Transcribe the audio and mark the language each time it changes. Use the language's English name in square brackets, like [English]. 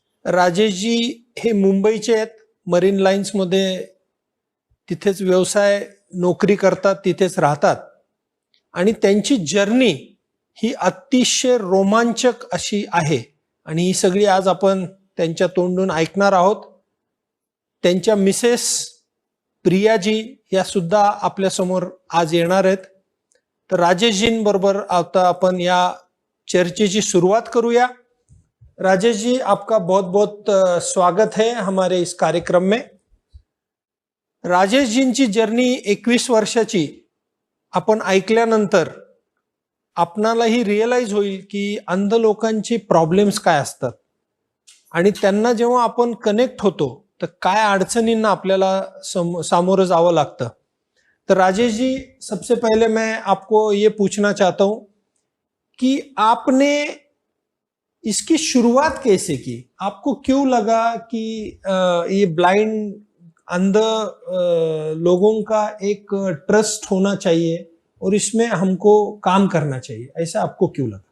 [Marathi] राजेशजी हे मुंबईचे आहेत. मरीन लाईन्समध्ये तिथेच व्यवसाय नोकरी करतात, तिथेच राहतात आणि त्यांची जर्नी ही अतिशय रोमांचक अशी आहे आणि ही सगळी आज आपण त्यांच्या तोंडून ऐकणार आहोत. त्यांच्या मिसेस प्रियाजी या सुद्धा आपल्यासमोर आज येणार आहेत. तर राजेशजींबरोबर आता आपण या [Hindi] चर्चे की शुरुआत [Marathi] करूया. [Hindi] राजेश जी, आपका बहुत बहुत स्वागत है हमारे इस कार्यक्रम में. [Marathi] राजेश जींची जर्नी 21 वर्षाची आपण ऐकल्यानंतर आपणालाही रिअलाइज होईल की अंध लोकांची प्रॉब्लेम्स काय असतात आणि त्यांना जेव्हा आपण कनेक्ट होतो तर काय अडचणींना आपल्याला सामोरं जावं लागतं. [Hindi] तर राजेश जी, सबसे पहले मैं आपको ये पूछना चाहता हूं कि आपने इसकी शुरुआत कैसे की? आपको क्यों लगा कि ये ब्लाइंड अंध लोगों का एक ट्रस्ट होना चाहिए और इसमें हमको काम करना चाहिए, ऐसा आपको क्यों लगा?